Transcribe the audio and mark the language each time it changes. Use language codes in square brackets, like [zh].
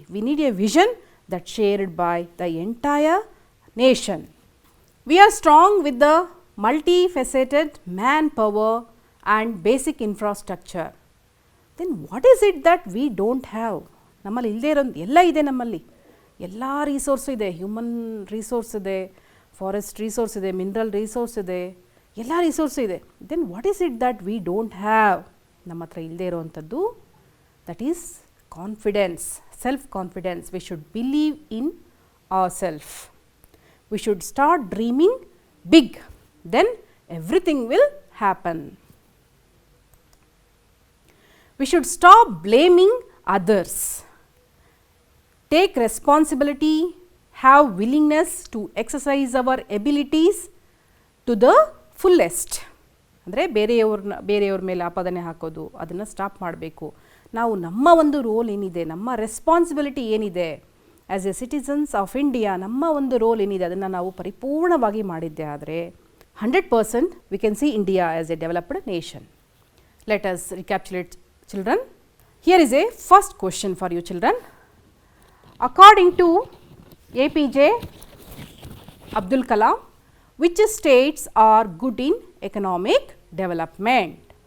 [en] We need a vision that's shared by the entire nation. We are strong with the multifaceted manpower and basic infrastructure. Then what is it that we don't have? [kn] ನಮ್ಮಲ್ಲಿ ಇಲ್ಲದೆ ಇರೋ ಎಲ್ಲ ಇದೆ. ನಮ್ಮಲ್ಲಿ ಎಲ್ಲ resource ಇದೆ. Human resource ಇದೆ, forest resource ಇದೆ, ಮಿನರಲ್ ರಿಸೋರ್ಸ್ ಇದೆ, ಎಲ್ಲ ರಿಸೋರ್ಸು ಇದೆ. [en] Then what is it that we don't have? [kn] ನಮ್ಮ ಹತ್ರ ಇಲ್ಲದೆ ಇರೋವಂಥದ್ದು [en] That is confidence, self-confidence. We should believe in ourselves. We should start dreaming big, then everything will happen. We should stop blaming others. Take responsibility, have willingness to exercise our abilities to the fullest. [kn] ಅಂದರೆ ಬೇರೆಯವ್ರ ಮೇಲೆ ಆಪಾದನೆ ಹಾಕೋದು ಅದನ್ನು stop ಮಾಡಬೇಕು. ನಾವು ನಮ್ಮ ಒಂದು ರೋಲ್ ಏನಿದೆ, ನಮ್ಮ ರೆಸ್ಪಾನ್ಸಿಬಿಲಿಟಿ ಏನಿದೆ as A citizens of India, ನಮ್ಮ ಒಂದು ರೋಲ್ ಏನಿದೆ ಅದನ್ನು ನಾವು ಪರಿಪೂರ್ಣವಾಗಿ ಮಾಡಿದ್ದೆ ಆದರೆ 100% [en] we can see India as a developed nation. Let us recapitulate, children. Here is a first question for you, children. According to APJ Abdul Kalam, which states are good in economic development?